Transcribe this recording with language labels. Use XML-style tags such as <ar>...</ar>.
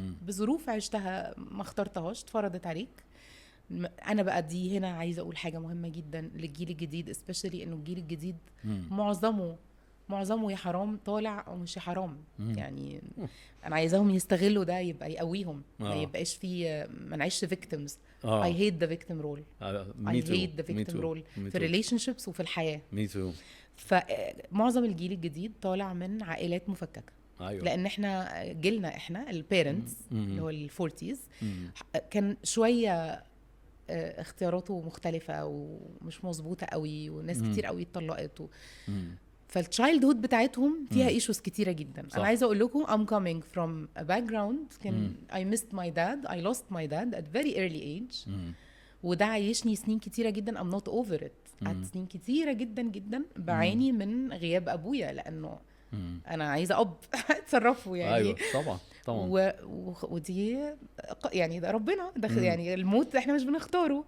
<ar>بظروف عشتها ما اخترتهاش اتفرضت عليك. انا بقى دي هنا عايزه اقول حاجه مهمه جدا للجيل الجديد especially انه الجيل الجديد معظمه معظمه يا حرام طالع او مش يا حرام. يعني انا عايزاهم يستغلوا ده، يبقى يقويهم، ما يبقاش في، ما نعيش victims.</ar> <en>I hate the victim role. I hate the victim role</en> <ar>في</ar> <en>relationships</en> <ar>وفي الحياة.</ar> <en>me too.</en> <ar>فمعظم الجيل الجديد طالع من عائلات مفككة. أيوة. لان احنا جيلنا، احنا البيرنتس اللي هو الفورتيز، كان شوية اختياراته مختلفة ومش مظبوطة قوي، وناس كتير قوي اتطلقت فالتشايلد هود بتاعتهم فيها ايشوز كتيرة جدا. صح. انا عايزة اقول لكم</ar> <en>I'm coming from a background</en> <ar>كان</ar> <en>I missed my dad, I lost my dad at very early age.</en> <ar>وده عايشني سنين كتيرة جدا</ar> <en>I'm not over it.</en> <ar>قعدت سنين كتيرة جدا جدا بعاني من غياب ابويا، لانه انا عايزة اب اتصرفوا يعني. ايوه طبعا طبعا. ودي يعني ده ربنا ده يعني الموت احنا مش بنختاره</ar>